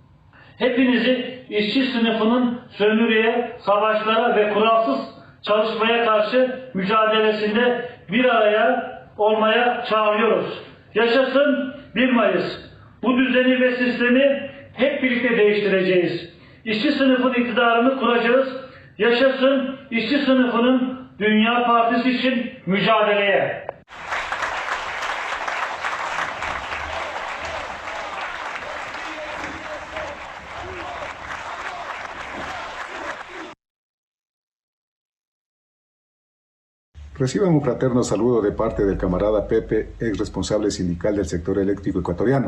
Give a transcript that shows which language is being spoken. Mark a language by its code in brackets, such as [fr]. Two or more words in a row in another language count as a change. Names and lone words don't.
[tr] Hepinizi işçi sınıfının sömürüye, savaşlara ve kuralsız çalışmaya karşı mücadelesinde bir araya olmaya çağırıyoruz. Yaşasın 1 Mayıs. Bu düzeni ve sistemi hep birlikte değiştireceğiz. İşçi sınıfın iktidarını kuracağız. Yaşasın işçi sınıfının Dünya Partisi için mücadeleye. [es] Reciban un fraterno saludo de parte del camarada Pepe, ex responsable sindical del sector eléctrico ecuatoriano.